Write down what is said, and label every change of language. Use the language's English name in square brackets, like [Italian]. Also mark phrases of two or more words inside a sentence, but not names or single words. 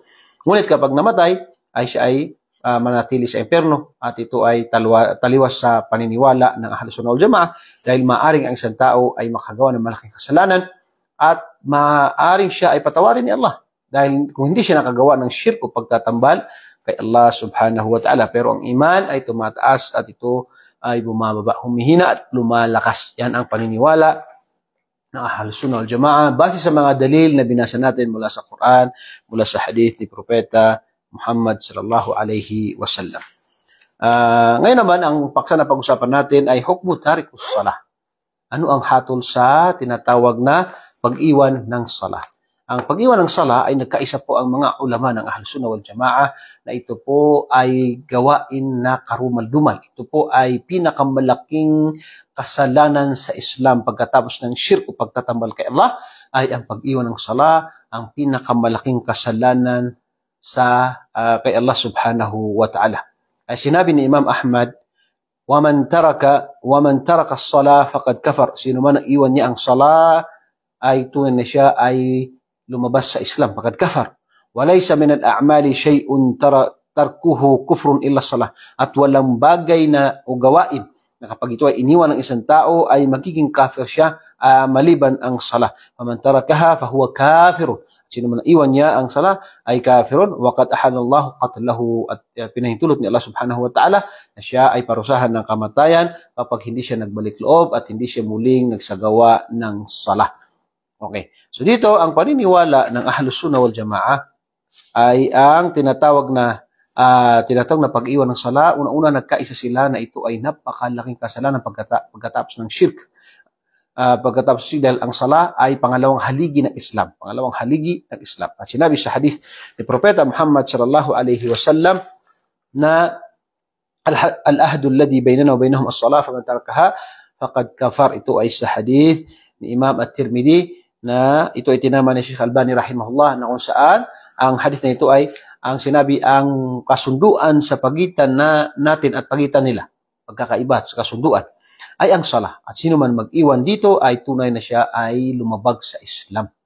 [Filipino] Ngunit kapag namatay, ay siya ay manatili sa impyerno at ito ay taliwas sa paniniwala ng Ahlus Sunnah wal Jama'ah dahil maaring ang isang tao ay makagawa ng malaking kasalanan at maaring siya ay patawarin ni Allah dahil kung hindi siya nakagawa ng shirk o pagtatambal kay Allah [Arabic] سبحانه وتعالى. [Filipino] Pero ang iman ay tumataas at ito ay bumababa, humihina at lumalakas. Yan ang paniniwala ng Ahlus Sunnah wal Jama'ah base sa mga dalil na binasa natin mula sa Quran, mula sa hadith ni Propeta Muhammad [Arabic] صلى الله عليه وسلم. [Filipino] Ngayon naman, ang paksa na pag-usapan natin ay [Arabic] حكم تارك الصلاة. [Filipino] Ano ang hatol sa tinatawag na pag-iwan ng salah? Ang pag-iwan ng sala ay nagkaisa po ang mga ulama ng Ahlus Sunnah wal Jama'ah na ito po ay gawain na karumal-dumal. Ito po ay pinakamalaking kasalanan sa Islam pagkatapos ng shirk o pagtatambal kay Allah ay ang pag-iwan ng sala, ang pinakamalaking kasalanan sa kay Allah [Arabic] سبحانه وتعالى. [Filipino] Ay sinabi ni Imam Ahmad, [Arabic] وَمَنْ تَرَكَ الصَّلَاةَ فَقَدْ كَفَرَ. [Filipino] Sino man ang iwan niya ang sala ay tunay na siya ay lumabas sa Islam, [Arabic] فقد كفر. وليس من الأعمال شيء تركه كفر إلا الصلاة. [Filipino] At walang bagay na o gawain na kapag ito ay iniwan ng isang tao ay magiging kafir siya maliban ang salah. [Arabic] فمن تركها فهو كافر. [Filipino] Sino man iwan niya ang salah ay [Arabic] كافر وقد أحل الله قتله, [Filipino] at pinahintulot ni Allah [Arabic] سبحانه وتعالى [Filipino] na siya ay parusahan ng kamatayan kapag hindi siya nagbalik loob at hindi siya muling nagsagawa ng salah. Okay. So dito ang paniniwala ng Ahlus Sunnah wal Jamaah ay ang tinatawag na pag-iwan ng sala. Una-una nagkaisa sila na ito ay napakalaking kasalanan pagkatapos ng shirk. Pagkatapos dahil ang sala ay pangalawang haligi ng Islam. Pangalawang haligi ng Islam. At sinabi sa hadith ni Propeta Muhammad [Arabic] صلى الله عليه وسلم [Filipino] na [Arabic] العهد الذي بيننا وبينهم الصلاة فمن تركها فقد كفر. [Filipino] Ito ay sa hadith ni Imam At-Tirmidhi na ito ay tinama ni Sheikh Albani rahimahullah, na kung saan ang hadith na ito ay ang sinabi ang kasunduan sa pagitan natin at pagitan nila, pagkakaiba sa kasunduan, ay ang salah. At sino man mag-iwan dito ay tunay na siya ay lumabag sa Islam.